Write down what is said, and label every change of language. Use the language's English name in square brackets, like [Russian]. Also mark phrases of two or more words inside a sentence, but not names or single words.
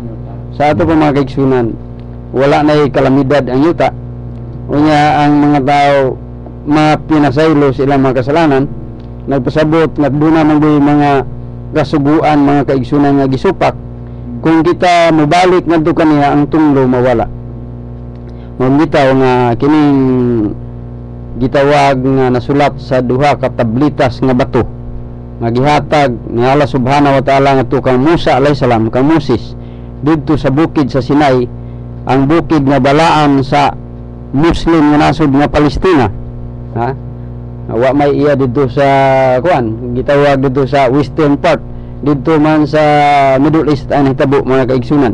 [Cebuano] Sa ato pa mga kaigsunan, wala na'y kalamidad ang yuta, unya ang mga tao mapinasaylo sa ilang mga kasalanan, nagpasabot nga duna man gyud mga kasuguan mga kaigsunan nga gisupak. Kung kita mobalik ngadto kaniya ang tunglo mawala. Mamitaw nga kining gitawag nga nasulat sa duha ka tablitas nga bato nga gihatag ni [Arabic] الله سبحانه وتعالى [Cebuano] ngadto kang Musa [Arabic] عليه السلام, [Cebuano] kang Moses didto sa bukid sa Sinai, ang bukid nga balaan sa Muslim nga nasod nga Palestina. Ha? Wa may iya didto sa kuan, gitawag didto sa [English] western part, [Cebuano] didto man sa Middle East ang hitabo mga kaigsunan.